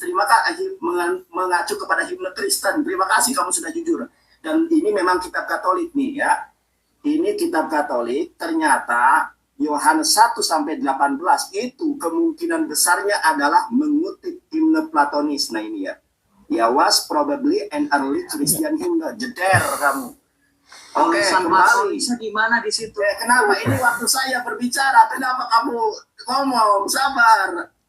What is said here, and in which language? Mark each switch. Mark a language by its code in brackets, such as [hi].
[id] Terima kasih, mengacu kepada himne Kristen. Terima kasih kamu sudah jujur. Dan ini memang kitab Katolik nih ya. Ini kitab Katolik, ternyata Yohanes 1-18 itu kemungkinan besarnya adalah mengutip himne Platonis. Nah ini ya. [en] Ya was probably an early Christian hymn. [id] Jeder kamu. Oke, kembali. Di mana di situ? Kenapa? Ini waktu saya berbicara. Kenapa kamu ngomong? Sabar.